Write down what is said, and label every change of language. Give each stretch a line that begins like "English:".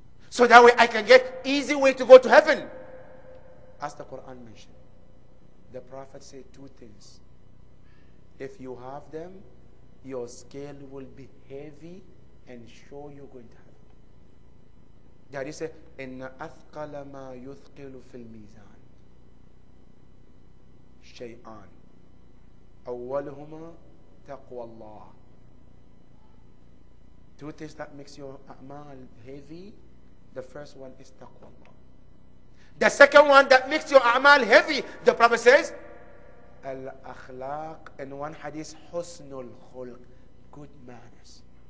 English: So that way I can get easy way to go to heaven. As the Quran mentioned, the Prophet said two things. If you have them, your scale will be heavy and sure you're going to heaven. That is a
Arabic: إِنَّ أَثْقَلَ مَا يُثْقِلُ فِي الْمِيزَانِ شَيْئًان أَوَّلُهُمَا تَقْوَى اللَّهِ.
English: Two things that makes your a'mal heavy. The first one is taqwa Allah. The second one that makes your a'mal heavy, the Prophet says, al-akhlaq, in one hadith, husnul khulq, good manners.